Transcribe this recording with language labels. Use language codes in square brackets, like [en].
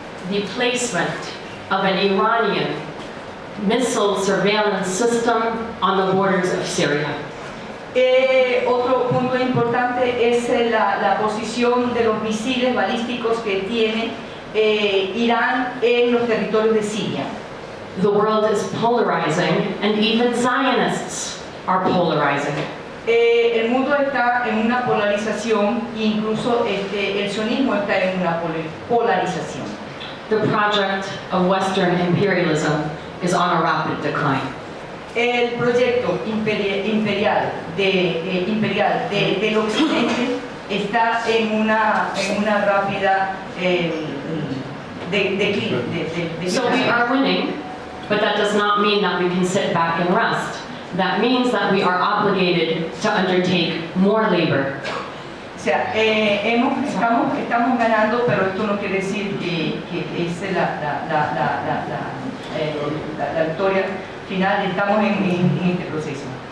[en] the placement of an Iranian missile surveillance system on the borders of Syria. [es] Otro punto importante es la posición de los misiles balísticos que tiene Irán en los territorios de Siria. [en] The world is polarizing, and even Zionists are polarizing. [es] El mundo está en una polarización e incluso el sionismo está en una polarización. [en] The project of Western imperialism is on a rapid decline. [es] El proyecto imperial del occidente está en una rápida declive. [en] So we are winning, but that does not mean that we can sit back and rest. That means that we are obligated to undertake more labor. [es] O sea, estamos ganando, pero esto no quiere decir que es la victoria final. Estamos en este proceso.